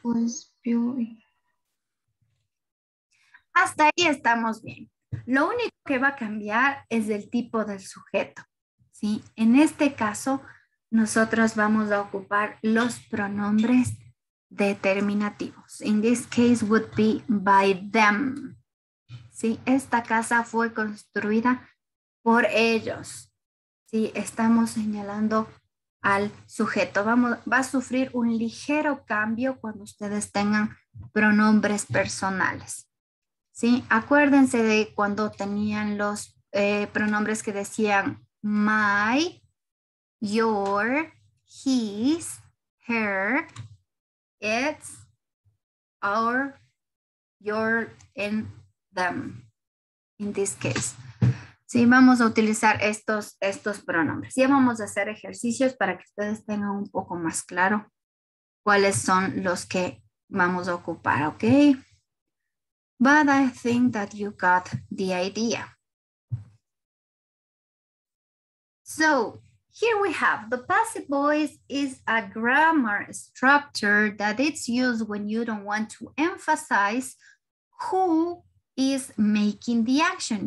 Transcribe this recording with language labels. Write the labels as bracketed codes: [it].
[en] Was built. [es] Hasta ahí estamos bien. Lo único que va a cambiar es el tipo del sujeto, ¿sí? En este caso, nosotros vamos a ocupar los pronombres determinativos. [en] In this case would be by them. [es] ¿Sí? Esta casa fue construida por ellos. ¿Sí? Estamos señalando al sujeto. Va a sufrir un ligero cambio cuando ustedes tengan pronombres personales. ¿Sí? Acuérdense de cuando tenían los pronombres que decían my, your, his, her, its, our, your, and them. [en] In this case. [es] Sí, vamos a utilizar estos pronombres. Ya vamos a hacer ejercicios para que ustedes tengan un poco más claro cuáles son los que vamos a ocupar, ¿ok? [en] But I think that you got the idea. So here we have the passive voice is a grammar structure that it's used when you don't want to emphasize who is making the action.